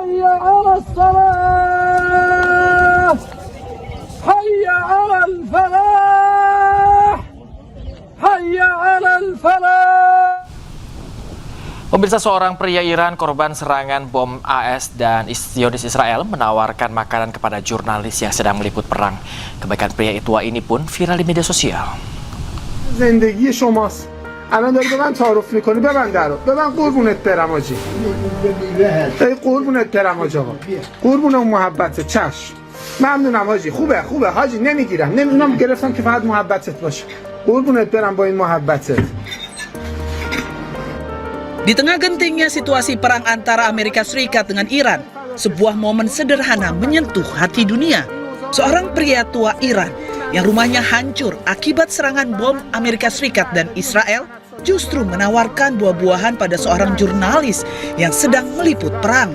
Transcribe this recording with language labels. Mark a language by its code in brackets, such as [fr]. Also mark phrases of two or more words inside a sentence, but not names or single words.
[id] Pemirsa, seorang pria Iran korban serangan bom AS dan Zionis Israel menawarkan makanan kepada jurnalis yang sedang meliput perang. Kebaikan pria tua ini pun viral di media sosial. [fa] زندگی شماست. الان داری به من تعارف میکنی، ببند درو، ببند، قربونت برم آجی. قربونت برم آجی آقا. قربون اون محبته، چشم. ممنونم حاجی. خوبه حاجی، نمیگیرم. اونم گرفتم که فقط محبتت باشه. قربونت برم با این محبتت. [id] Di tengah gentingnya situasi perang antara Amerika Serikat dengan Iran, sebuah momen sederhana menyentuh hati dunia. Seorang pria tua Iran yang rumahnya hancur akibat serangan bom Amerika Serikat dan Israel justru menawarkan buah-buahan pada seorang jurnalis yang sedang meliput perang.